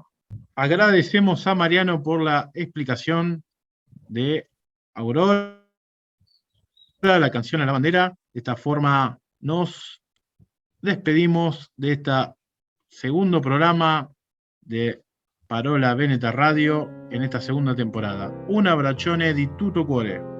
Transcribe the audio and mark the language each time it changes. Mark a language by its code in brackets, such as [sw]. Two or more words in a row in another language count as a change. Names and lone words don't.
[es] Agradecemos a Mariano por la explicación de Aurora, la canción a la bandera. De esta forma nos despedimos de este segundo programa de Parola Veneta Radio en esta segunda temporada. [it] Un abbraccione di tutto cuore.